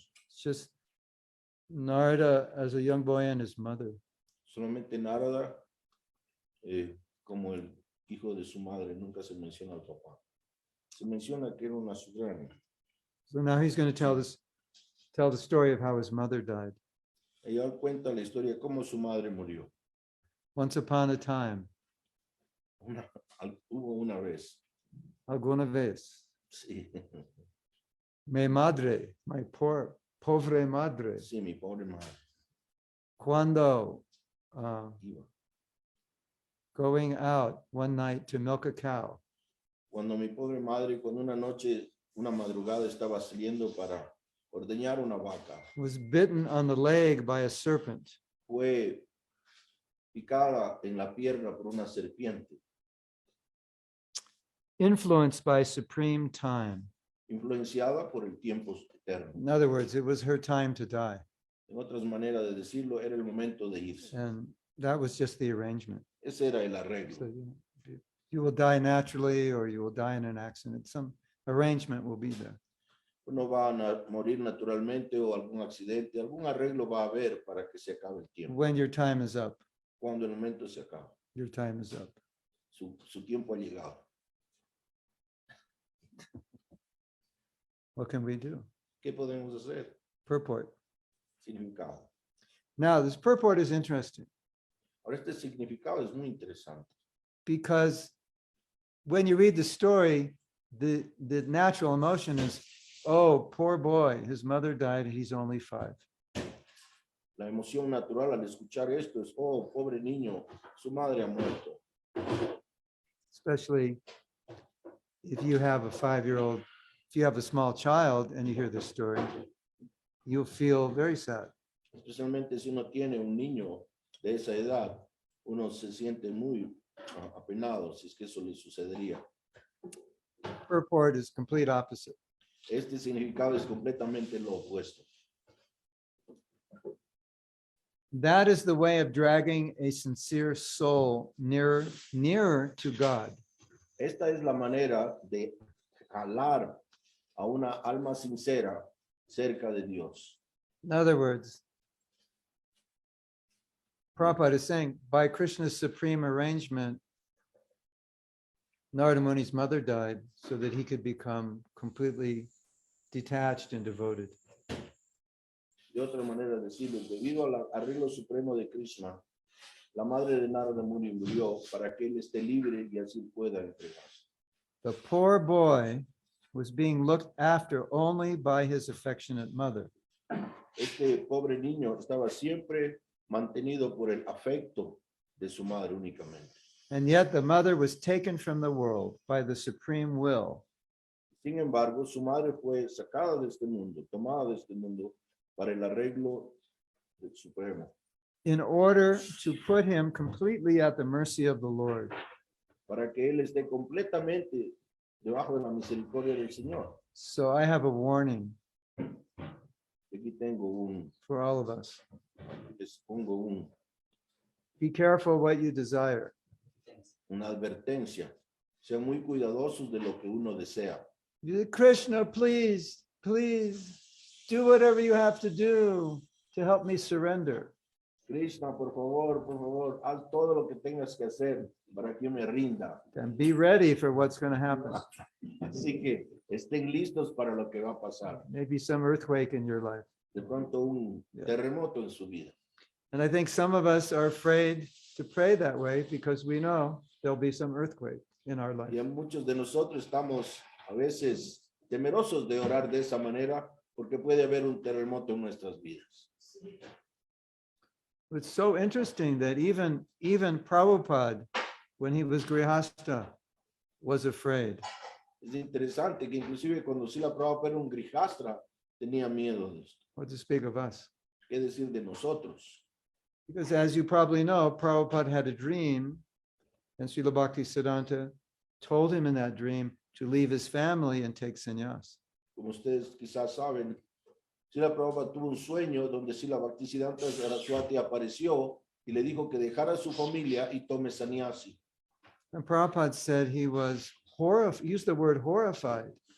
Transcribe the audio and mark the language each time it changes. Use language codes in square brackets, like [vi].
[en] It's just Narada as a young boy and his mother. [es] Solamente Narada, como el hijo de su madre, nunca se menciona al papá. Se menciona que era una subrana. [en] So now he's going to tell the story of how his mother died. [es] Ella cuenta la historia de cómo su madre murió. [en] Once upon a time, [es] Hubo una vez. alguna vez, Sí, mi madre, my pobre madre, sí, mi pobre madre. cuando Iba. [en] going out one night to milk a cow, [es] Cuando mi pobre madre, cuando una noche, una madrugada estaba saliendo para ordeñar una vaca, [en] was bitten on the leg by a serpent. [es] fue picada en la pierna por una serpiente, [en] Influenced by supreme time. [es] influenciada por el tiempo eterno. [en] In other words, it was her time to die. [es] En otras maneras de decirlo, era el momento de irse. [en] And that was just the arrangement. [es] Ese era el arreglo. [en] So you will die naturally or you will die in an accident. Some arrangement will be there. [es] Uno va a morir naturalmente o algún accidente, algún arreglo va a haber para que se acabe el tiempo. [en] When your time is up, [es] Cuando el momento se acaba, [en] your time is up. [es] su tiempo ha llegado. [en] What can we do? [es] ¿Qué podemos hacer? [en] Purport. [es] Significado. [en] Now, this purport is interesting [es] Ahora, este significado es muy interesante. [en] because when you read the story, the natural emotion is, oh, poor boy, his mother died, he's only 5. [es] La emoción natural al escuchar esto es, oh, pobre niño, su madre ha muerto. Especially if you have a 5-year-old, if you have a small child and you hear this story, you'll feel very sad. Especialmente si uno tiene un niño de esa edad uno se siente muy apenado si es que eso le sucedería. [en] Purport is complete opposite. [es] Este significado es completamente lo opuesto. [en] That is the way of dragging a sincere soul nearer to God. [es] Esta es la manera de jalar a una alma sincera cerca de Dios. [en] In other words, Prabhupada is saying, by Krishna's supreme arrangement, Narada Muni's mother died so that he could become completely detached and devoted. [es] De otra manera de decirlo, debido al arreglo supremo de Krishna, la madre de Narada Muni murió para que él esté libre y así pueda entregarse. [en] The poor boy was being looked after only by his affectionate mother. [es] Este pobre niño estaba siempre mantenido por el afecto de su madre únicamente. [en] And yet the mother was taken from the world by the supreme will. [es] Sin embargo, su madre fue sacada de este mundo, tomada de este mundo para el arreglo del Supremo, [en] In order to put him completely at the mercy of the Lord. [es] para que él esté completamente debajo de la misericordia del Señor. [en] So I have a warning [es] Aquí tengo [en] for all of us. [es] les pongo [en] Be careful what you desire. [es] una advertencia. Sean muy cuidadosos de lo que uno desea. [en] Krishna, please, please do whatever you have to do to help me surrender. [es] Krishna, por favor, haz todo lo que tengas que hacer para que yo me rinda. [en] And be ready for what's going to happen. [es] Así que estén listos para lo que va a pasar. [en] Maybe some earthquake in your life. [es] De pronto un terremoto en su vida. [en] And I think some of us are afraid to pray that way because we know there'll be some earthquake in our life. [es] Y a muchos de nosotros estamos a veces temerosos de orar de esa manera porque puede haber un terremoto en nuestras vidas. [en] It's so interesting that even Prabhupada, when he was Grihastha, was afraid. [es] Es interesante que inclusive cuando Srila Prabhupada era un grijastra, tenía miedo de esto. [en] What to speak of us? [es] ¿Qué decir de nosotros? [en] Because as you probably know, Prabhupada had a dream, and Srila Bhaktisiddhanta told him in that dream to leave his family and take sannyas. [es] Como ustedes quizás saben, Srila Prabhupada tuvo un sueño donde Srila Bhaktisiddhanta Saraswati apareció y le dijo que dejara su familia y tome sannyasi. [en] And Prabhupada said he was used the word horrified.